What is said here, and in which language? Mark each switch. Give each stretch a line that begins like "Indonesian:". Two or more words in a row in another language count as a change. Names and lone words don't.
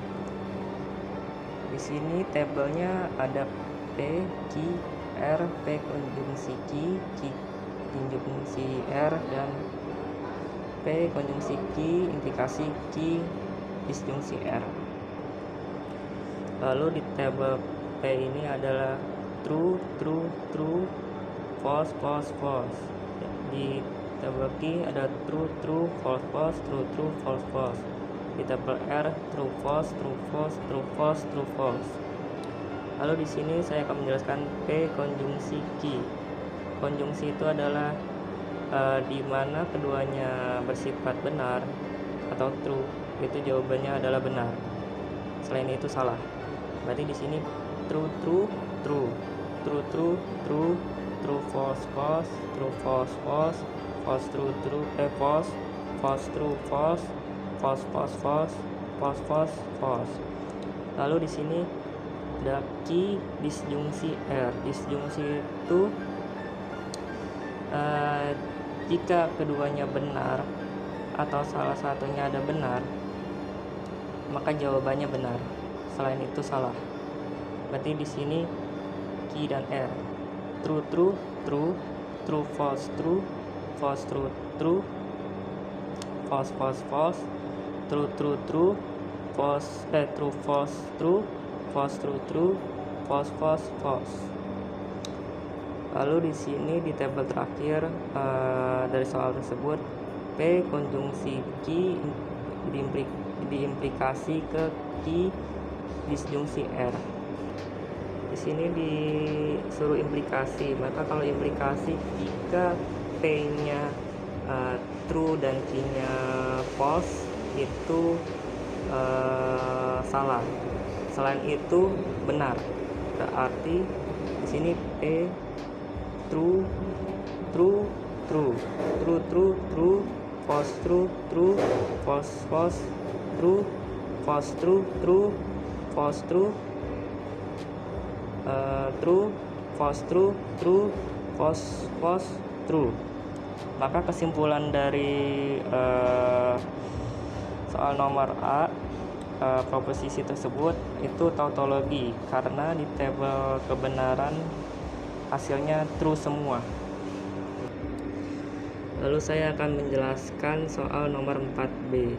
Indonesian: Di sini tabelnya ada P Q R, P konjungsi Q, Q disjungsi R, dan P konjungsi Q implikasi Q disjungsi R. Lalu di tabel P ini adalah
English: true, false,
Indonesian: Di tabel Q ada
English: true, false, true, false.
Indonesian: Di tabel R
English: true, false.
Indonesian: Lalu di sini saya akan menjelaskan P konjungsi Q. Konjungsi itu adalah di mana keduanya bersifat benar atau true, itu jawabannya adalah benar. Selain itu salah. Berarti di sini
English: true, false, false, false.
Indonesian: Lalu di sini ada Q disjungsi R. Disjungsi itu jika keduanya benar atau salah satunya ada benar, maka jawabannya benar. Selain itu salah. Berarti di sini Q dan R.
English: True, false, true, false, true, false, true, false, true, false, true, false, true, false.
Indonesian: Lalu di sini di tabel terakhir dari soal tersebut, P konjungsi Q diimplikasi ke Q disjungsi R. Di sini disuruh implikasi, maka kalau implikasi jika P-nya true dan Q-nya false itu salah. Selain itu benar. Berarti di sini P
English: true, false, true, false, true, false, true, false, true, false, true.
Indonesian: Maka kesimpulan dari soal nomor A, proposisi tersebut itu tautologi karena di tabel kebenaran hasilnya true semua. Lalu saya akan menjelaskan soal nomor 4B.